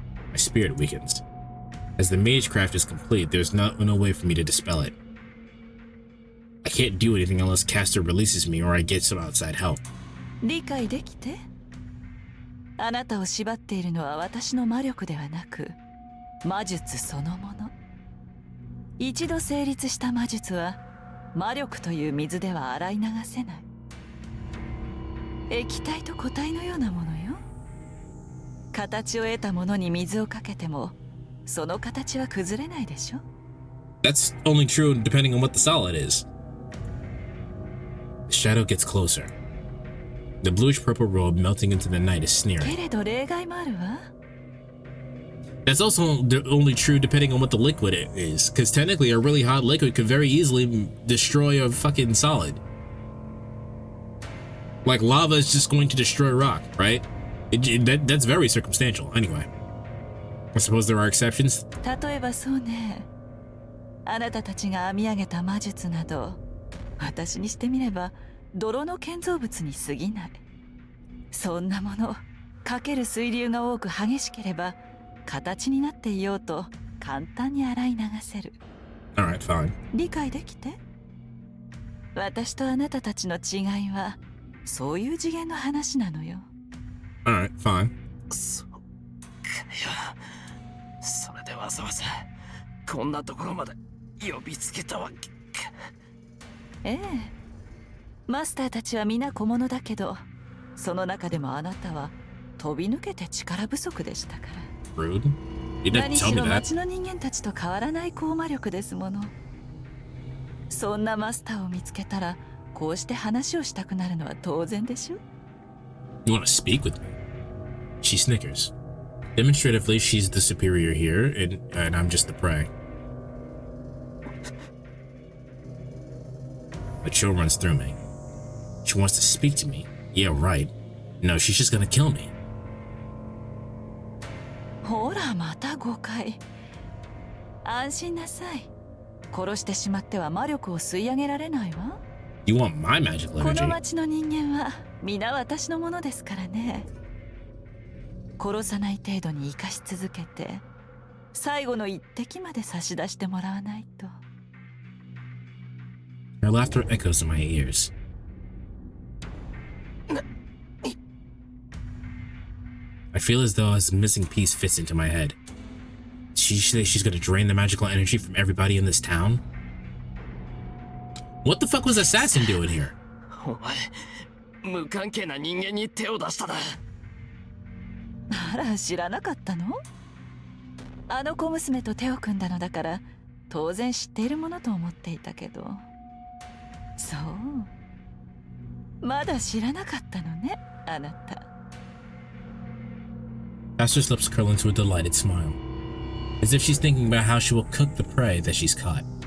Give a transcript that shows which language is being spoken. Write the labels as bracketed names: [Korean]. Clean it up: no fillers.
[English] My spirit weakens. As the magecraft is complete, there's no way for me to dispel it. I can't do anything unless Castor releases me or I get some outside help. [Japanese] 理解できて？あなたを縛っているのは私の魔力ではなく、魔術そのもの。一度成立した魔術は魔力という水では洗い流せない。液体と固体のようなものよ。形を得たものに水をかけても、その形は崩れないでしょ。 [English] That's only true depending on what the solid is. The shadow gets closer. The bluish-purple robe melting into the night is sneering. [Japanese] けれど例外もあるわ。 [English] That's also only true depending on what the liquid is, because technically a really hot liquid could very easily destroy a fucking solid. Like lava is just going to destroy rock, right? That's very circumstantial. Anyway, I suppose there are exceptions. [Japanese] 例えばそうね。あなたたちが編み上げた魔術など、私にしてみれば泥の建造物に過ぎない。そんなものかける水流が多く激しければ形になっていようと簡単に洗い流せる。 [English] Alright, fine. [Japanese] 理解できて？私とあなたたちの違いはそういう次元の話なのよ。 [English] Alright, fine. [Japanese] それでわざわざこんなところまで呼びつけたわけか。ええ、マスターたちは皆小物だけど、その中でもあなたは飛び抜けて力不足でしたから。 [English] Rude. You didn't [Japanese] 何し [English] me [Japanese] ろ [English] that. [Japanese] 町の人間たちと変わらない高魔力ですもの。そんなマスターを見つけたらこうして話をしたくなるのは当然でしょ。 [English] You want to speak with me? She snickers. Demonstratively, she's the superior here, and I'm just the prey. A chill runs through me. She wants to speak to me. Yeah, right. No, she's just gonna kill me. [Japanese] ほらまた誤解。安心なさい。殺してしまっては魔力を吸い上げられないわ。 [English] You want my magical [Japanese] この [English] energy? [Japanese] 町の人間は皆私のものですからね。殺さない程度に生かし続けて最後の一滴まで差し出してもらわないと。 [English] Her laughter echoes in my ears. I feel as though a missing piece fits into my head. She say she's gonna drain the magical energy from everybody in this town? What the fuck was Assassin doing here? [Japanese] お前無関係な人間に手を出したな。あら、知らなかったの？あの小娘と手を組んだのだから当然知っているものと思っていたけど。そう、まだ知らなかったのね、あなた。 [English] Pastor's lips curl into a delighted smile, as if she's thinking about how she will cook the prey that she's caught.